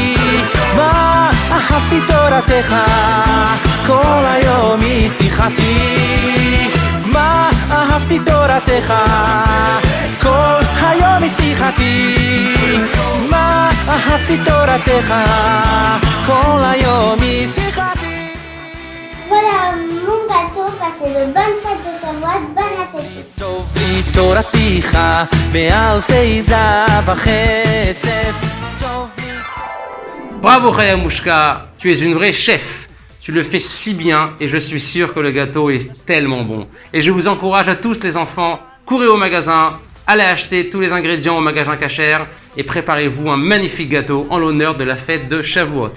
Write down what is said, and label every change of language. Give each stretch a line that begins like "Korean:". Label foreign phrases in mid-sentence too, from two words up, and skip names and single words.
Hebrew: מה אהבתי תורתך, כל היום היא שיחתי. מה אהבתי תורתך, כל היום היא שיחתי. מה אהבתי תורתך, כל היום היא שיחתי.
French: Voilà mon gâteau, passez de bonnes fêtes de Shavuot, bon appétit.
Hebrew: טוב לי תורתך באלפי זהב וכסף. טוב לי.
French: Bravo Khayamouchka, tu es une vraie chef. Tu le fais si bien et je suis sûr que le gâteau est tellement bon. Et je vous encourage à tous les enfants, courez au magasin, allez acheter tous les ingrédients au magasin Kasher et préparez-vous un magnifique gâteau en l'honneur de la fête de Shavuot.